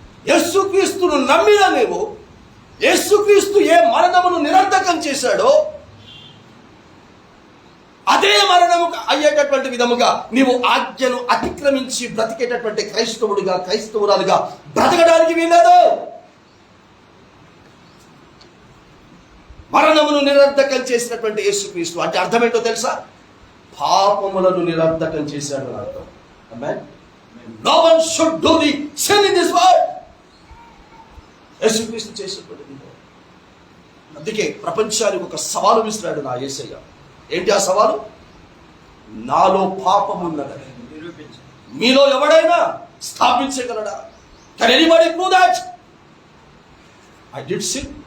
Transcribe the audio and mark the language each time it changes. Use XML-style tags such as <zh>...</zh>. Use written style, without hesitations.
<te>యేసుక్రీస్తును నమ్మిన నీవు, యేసుక్రీస్తు ఏ మరణమును నిరర్ధకం చేశాడో అదే మరణము అయ్యేటటువంటి విధముగా నీవు ఆజ్ఞను అతిక్రమించి బ్రతికేటటువంటి క్రైస్తవుడిగా, క్రైస్తవురాలుగా బ్రతకడానికి వీలేదు. మరణమును నిరర్ధకం చేసినటువంటి యేసుక్రీస్తు అంటే అర్థం ఏంటో తెలుసా? పాపములను నిరర్ధకం చేశాడు అని అర్థం. ఆమేన్.</te> <en>No one should do the sin in this world.</en> <te>యేసుక్రీస్తు చేసినటువంటి. అందుకే ప్రపంచానికి ఒక సవాలు విసిరాడు నా యేసయ్య. ఏంటి ఆ సవాలు? నాలో పాపం ఉన్నదని మీలో ఎవడైనా స్థాపించగలడా?</te> <en>Can anybody prove that I did sin?</en>